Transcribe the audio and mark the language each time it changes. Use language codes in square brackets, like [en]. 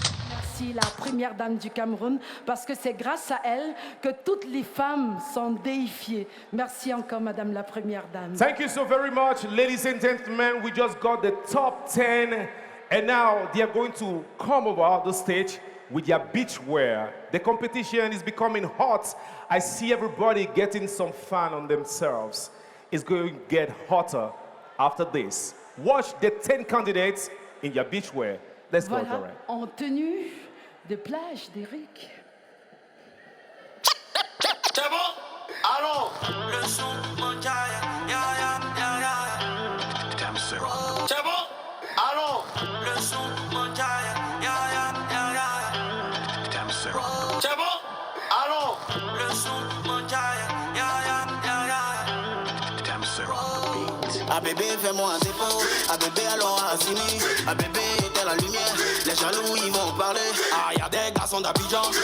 [fr] Merci la première dame du Cameroun, parce que c'est grâce à elle que toutes les femmes sont déifiées. Merci encore, Madame la première dame. [en] Thank you so very much, ladies and gentlemen. We just got the top 10, and now they are going to come over the stage with their beach wear. The competition is becoming hot. I see everybody getting some fun on themselves. It's going to get hotter after this. Watch the 10 candidates in their beach wear. Let's go, [fr] Voilà, Torre. en tenue de plage d'Eric. C'est bon? Allons! Le son mondial, ya ya ya ya. C'est bon? Allons! Le son mondial, ya ya ya ya. C'est bon? Allons! Le son mondial, ya ya ya ya. Ah bébé, fais-moi un dépôt. Ah bébé, allons à Assini. Ah bébé, éteins la lumière. Les jaloux, ils vont parler. Ah, y'a des garçons d'Abidjan.